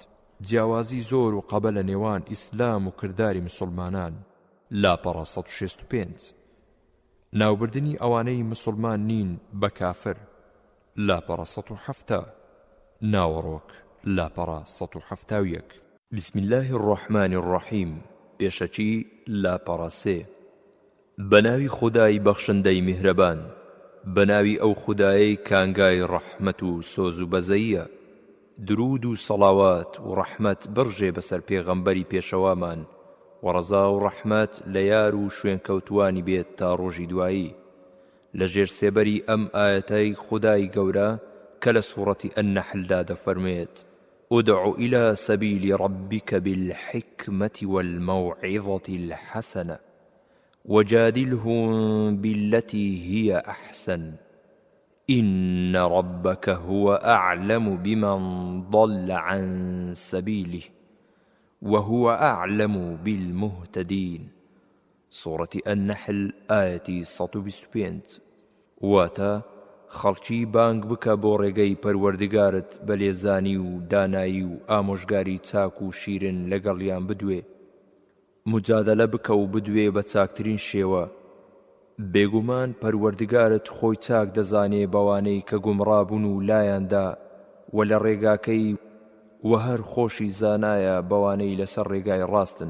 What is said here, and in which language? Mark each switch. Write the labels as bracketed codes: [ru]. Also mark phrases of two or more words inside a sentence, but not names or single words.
[ckb] جیاوازی زۆر و قەبە لە نێوان ئیسلام و کردداری مسلمانان، لاپەڕە 165. ناوبردنی ئەوانەی مسلمان نین بە کافر، لاپەڕە 170. ناوەڕۆک، لاپەڕە 171. [ar] بسم الله الرحمن الرحیم. [ckb] پێشەچی لاپەڕە 3. بەناوی خودای بەخشندەی میهرەبان، بەناوی ئەو خودایەی کانگای ڕەحمەت و سۆز و بەزەییە. درود و سەڵاوات و ڕەحمەت بڕژێ بەسەر پێغەمبەری پێشەوامان، وەڕەزا و ڕەحمەت لە یار و شوێن کەوتوانی بێت تا ڕۆژی دوایی. لە ژێر سێبەری ئەم ئاەتەی خودای گەورە کە لە سوورەتی ئەننەحلدا دەفەرمێت: [ar] ادع إلى سبيل ربك بالحكمة والموعظة الحسنة وجادلهم بالتي هي أحسن إن ربك هو أعلم بمن ضل عن سبيله وهو أعلم بالمهتدين. سورة النحل آية 125. [ckb] واتا خەڵکی بانگ بکە بۆ ڕێگەی پەروەردگارت بە لێزانی و دانایی و ئامۆژگاری چاک و شیرن لەگەڵیان بدوێ. مجادلە بکە و بدوێ بە چاکترین شێوە بێگومان پەروەردگارت خۆی چاک دەزانێ بەوانەی کە گومڕابوون و لایاندا و لە ڕێگاکەی و هەر خۆشی زانایە بەوانەی لەسەر ڕێگای ڕاستن.